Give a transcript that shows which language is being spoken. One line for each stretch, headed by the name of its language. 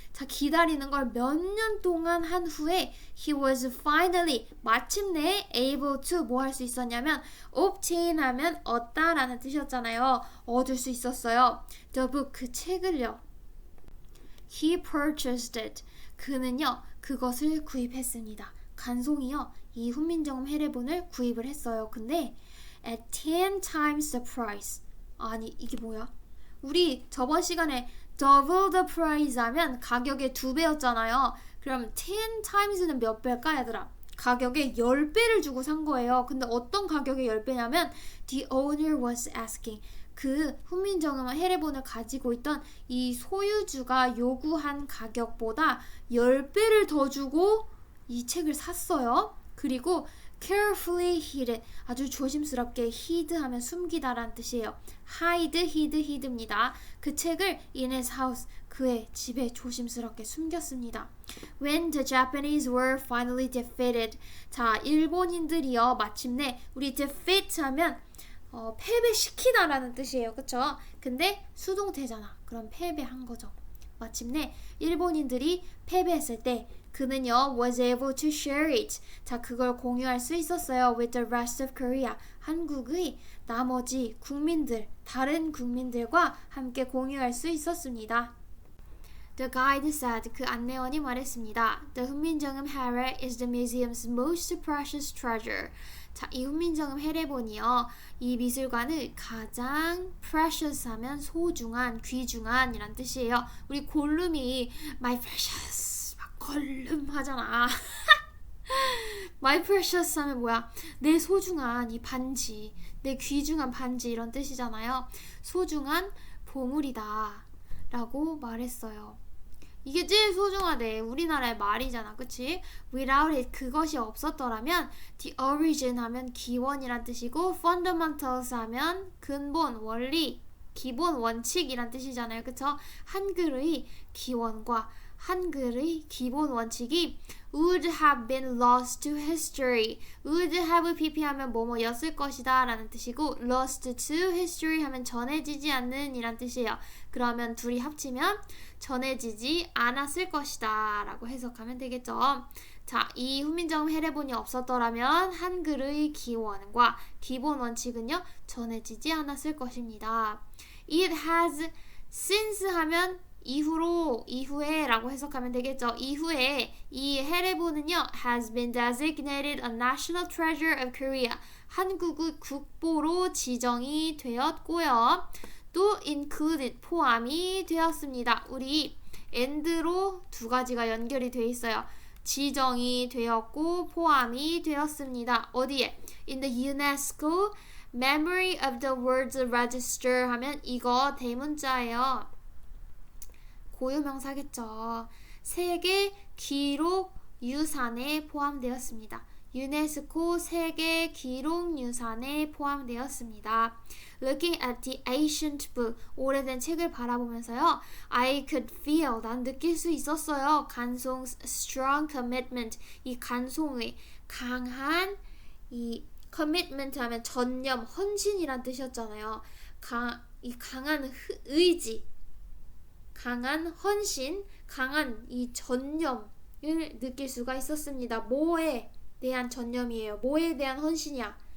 Korean: 자, 기다리는 걸 몇 년 동안 한 후에
English: he was finally
Korean: 마침내
English: able to
Korean: 뭐 할 수 있었냐면 obtain 하면 얻다라는 뜻이었잖아요. 얻을 수 있었어요.
English: The book
Korean: 그 책을요.
English: He purchased it.
Korean: 그는요 그것을 구입했습니다. 간송이요 이 훈민정음 해례본을 구입을 했어요.
English: 근데 at 10 times the price.
Korean: 아니 이게 뭐야? 우리 저번 시간에
English: double the price
Korean: 하면 가격의 2배였잖아요. 그럼 10 times는 몇 배일까 얘들아? 가격의 10배를 주고 산 거예요. 근데 어떤 가격의 10배냐면
English: the owner was asking.
Korean: 그 훈민정음 해례본을 가지고 있던 이 소유주가 요구한 가격보다 10배를 더 주고 이 책을 샀어요.
English: 그리고 carefully hid it.
Korean: 아주 조심스럽게 hid 하면 숨기다 라는 뜻이에요. hid입니다. 그 책을
English: in his house.
Korean: 그의 집에 조심스럽게 숨겼습니다.
English: When the Japanese were finally defeated.
Korean: 자, 일본인들이요. 마침내 우리 defeat 하면 패배시키다 라는 뜻이에요. 그쵸? 근데 수동태잖아. 그럼 패배한 거죠. 마침내 일본인들이 패배했을 때 그는요
English: was able to share it.
Korean: 자, 그걸 공유할 수 있었어요.
English: with the rest of Korea.
Korean: 한국의 나머지 국민들, 다른 국민들과 함께 공유할 수 있었습니다.
English: The guide said.
Korean: 그 안내원이 말했습니다.
English: The 훈민정음 해례 is the museum's most precious treasure.
Korean: 자, 이 훈민정음 해례본이요. 이 미술관을 가장 precious 하면 소중한, 귀중한 이란 뜻이에요. 우리 골룸이
English: my precious
Korean: 막 걸름 하잖아.
English: my precious
Korean: 하면 뭐야? 내 소중한 이 반지, 내 귀중한 반지 이런 뜻이잖아요. 소중한 보물이다 라고 말했어요. 이게 제일 소중하대. 우리나라의 말이잖아. 그치?
English: Without it.
Korean: 그것이 없었더라면 the origin 하면 기원이란 뜻이고 fundamentals 하면 근본, 원리, 기본, 원칙이란 뜻이잖아요. 그쵸? 한글의 기원과 한글의 기본 원칙이
English: would have been lost to history.
Korean: would have pp 하면 뭐뭐였을 것이다 라는 뜻이고
English: lost to history
Korean: 하면 전해지지 않는 이란 뜻이에요. 그러면 둘이 합치면 전해지지 않았을 것이다 라고 해석하면 되겠죠. 자, 이 훈민정음 해례본이 없었더라면 한글의 기원과 기본 원칙은요 전해지지 않았을 것입니다.
English: It has since
Korean: 하면 이후로, 이후에 라고 해석하면 되겠죠. 이후에 이 해례본은요
English: has been designated a national treasure of Korea.
Korean: 한국의 국보로 지정이 되었고요. 또 included, 포함이 되었습니다. 우리 and로 두 가지가 연결이 되어 있어요. 지정이 되었고 포함이 되었습니다. 어디에?
English: In the UNESCO Memory of the World Register
Korean: 하면 이거 대문자예요. 고유명사겠죠. 세계 기록 유산에 포함되었습니다. 유네스코 세계 기록 유산에 포함되었습니다.
English: Looking at the ancient book,
Korean: 오래된 책을 바라보면서요.
English: I could feel,
Korean: 난 느낄 수 있었어요. 간송's
English: strong commitment,
Korean: 이 간송의 강한 이 commitment 하면 전념, 헌신이란 뜻이었잖아요. 이 강한 의지, 강한 헌신, 강한 이 전념을 느낄 수가 있었습니다. 뭐에 대한 전념이에요? 뭐에 대한 헌신이야?